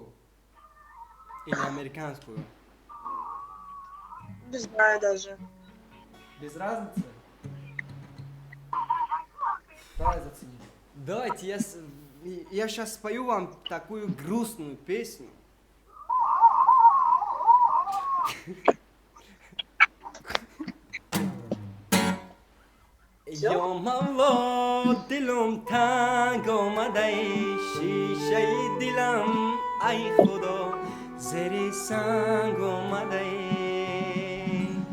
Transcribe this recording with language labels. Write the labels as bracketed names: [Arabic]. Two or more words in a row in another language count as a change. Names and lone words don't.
[Russian] Или американскую. Не знаю даже. Без разницы? Давай зацени. Давайте, я сейчас спою вам такую грустную песню. [Persian] یا مولا دلم تنگ آمده ای، شیشه دلم ای خدا زیر سنگ آمده ای.